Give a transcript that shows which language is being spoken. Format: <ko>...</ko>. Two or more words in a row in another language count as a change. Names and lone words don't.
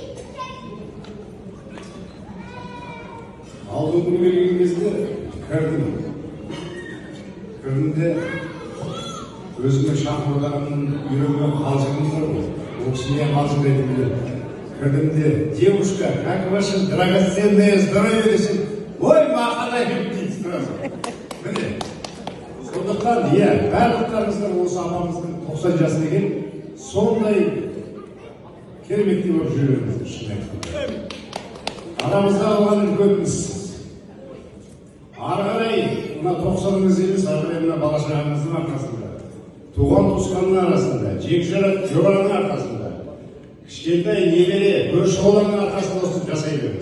<kk>Алдыңғы күні келген кезде кірдім де өзіме шақырғанның үйренген қалжыңым бар ғой. Ол кісімен қалжың айтып келеді. Кірдім де,</kk> <ru>девушка, как ваше драгоценное здоровье</ru> <kk>десем, ой, мақалай дейді</kk> <ru>сразу.</ru> <kk>Міне, сондықтан, барлықтарыңыздар осы апамыздың 90 жасына келіп, сондай кереметтей болып жүреріңіздер, шын айтқанда. Арамызда қалған үлкеніміз. Ары қарай, мына 90-ыңыз емес, ары қарай мына бала-шағаңыздың арқасында, туған туысқанның арасында, жораның арқасында, кішкентай немере, көрші қолаңның арқасында осыны жасай беріңіз.</kk>